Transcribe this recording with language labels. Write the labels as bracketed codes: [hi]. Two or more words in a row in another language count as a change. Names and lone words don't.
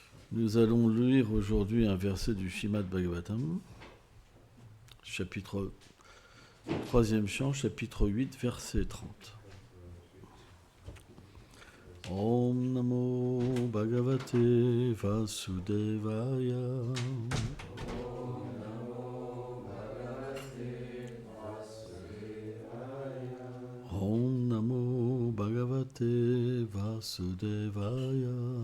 [fr] Nous allons lire aujourd'hui un verset du Srimad Bhagavatam, chapitre 3e chant, chapitre 8, verset 30. [sa] Om Namo Bhagavate Vasudevaya. Om Namo Bhagavate Vasudevaya.